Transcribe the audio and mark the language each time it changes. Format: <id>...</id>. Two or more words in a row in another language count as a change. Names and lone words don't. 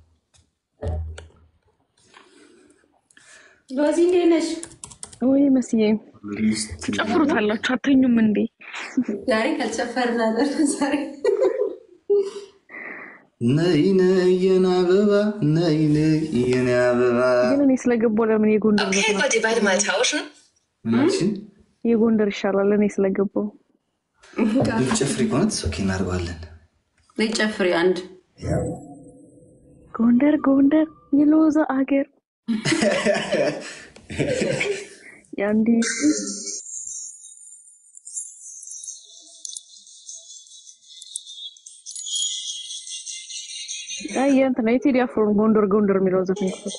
<am>ሎዚ ነሽ ወይ መስዬ ጨፍሩታላችሁ አተኙም እንዴ ዛሬ ካልጨፈርና ዛሬ ነይ የና አበባ ነይ የና አበባ ግን እኔ ስለገባው ለምን የጎንደር</am> <de>Okay, wollt ihr beide mal tauschen?</de> <am>የጎንደር ይሻላል እኔ ስለገባው ጨፍሪ</am> <en>count okay</en> <am>እናርጋለን ለጨፍሪ አንድ ጎንደር የሎዛ አገር ያንዲ አያንተ ነው የቴዲ አፍሮ ጎንደር የሚለው ዘፈን ነው</am>